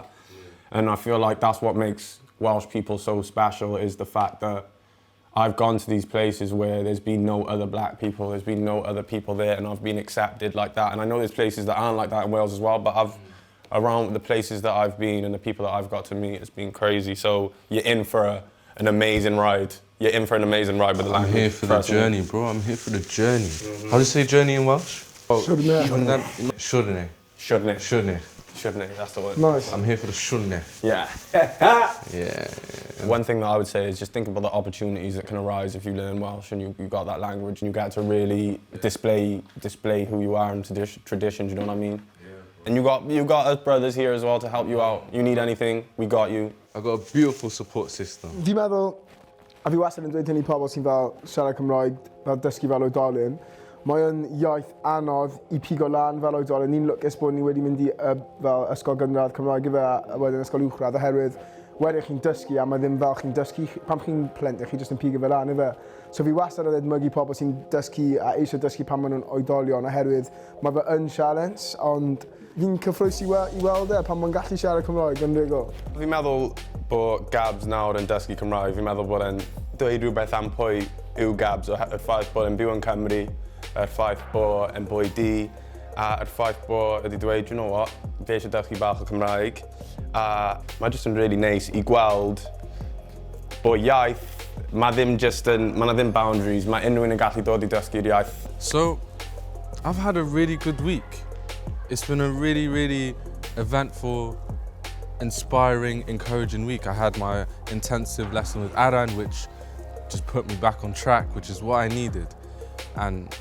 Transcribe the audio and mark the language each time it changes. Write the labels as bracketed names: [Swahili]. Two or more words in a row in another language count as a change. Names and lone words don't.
[English] And I feel like that's what makes Welsh people so special, is the fact that I've gone to these places where there's been no other black people, there's been no other people there, and I've been accepted like that. And I know there's places that aren't like that in Wales as well, but around the places that I've been and the people that I've got to meet, it's been crazy. So you're in for an amazing ride. You're in for an amazing ride with the language. I'm here for the journey, bro. I'm here for the journey. How do you say journey in Welsh? [Welsh] Siwrne. Siwrne, [English] that's the word. Nice. I'm here for the siwrne. Yeah. Yeah. One thing that I would say is just think about the opportunities that can arise if you learn Welsh and you got that language and you get to really display who you are and traditions, you know what I mean? Yeah. And you got us brothers here as well to help you out. You need anything, we got you. I've got a beautiful support system. [Welsh] Fi'n meddwl, a fi wastad yn dweud hynny pobl sy'n fel siarad Cymraeg, fel dysgu fel oedolyn, mae'n iaith anodd I pigo lan fel oedolyn. Ni'n lwcus bod ni wedi mynd I fel ysgol gynradd Cymraeg a wedyn ysgol uwchradd oherwydd wedyn chi'n dysgu a mae ddim fel chi'n dysgu, pam chi'n plentyn, chi jyst yn pigo fel lan, ife? So fi wastad yn edmygu pobl sy'n dysgu a eisiau dysgu pan maen nhw'n oedolion oherwydd mae fe yn challenge, ond fi'n cyffroes I weld pan mae'n gallu siarad Cymraeg yn rhugl. Fi'n meddwl bod Gabs nawr yn dysgu Cymraeg, fi'n meddwl bod e'n dweud rhywbeth am pwy yw Gabs, y ffaith bod e'n byw yn Cymru, y ffaith bod e'n bwy di, a y ffaith bod wedi dweud, [English] you know what, [Welsh] fi eisiau dysgu bach o Cymraeg. A mae jyst yn really neis I gweld bod iaith, mae ddim boundaries, mae unrhyw un yn gallu dod I dysgu'r iaith. [English] So, I've had a really good week. It's been a really eventful, inspiring, encouraging week. I had my intensive lesson with Rhan, which just put me back on track, which is what I needed.